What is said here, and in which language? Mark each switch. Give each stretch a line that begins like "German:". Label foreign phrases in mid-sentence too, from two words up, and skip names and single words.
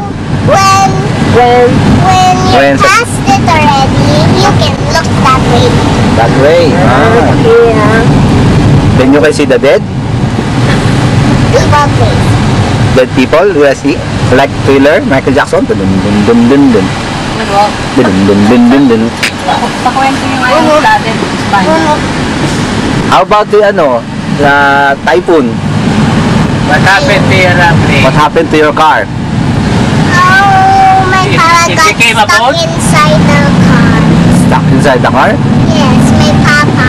English: when When you When sa- passed it already, you can look that way. That way. okay, Then you can see the dead? Both ways. Dead people, you see? Like Thriller, Michael Jackson. Dun dun dun dun dun dun. Dun dun dun dun dun.
Filipino: pakwento yung ayun natin.
English: How about the typhoon? What happened to your plane? What happened to your car? Oh, my papa It got became a stuck boat? inside the car. Stuck inside the car? Yes, my papa.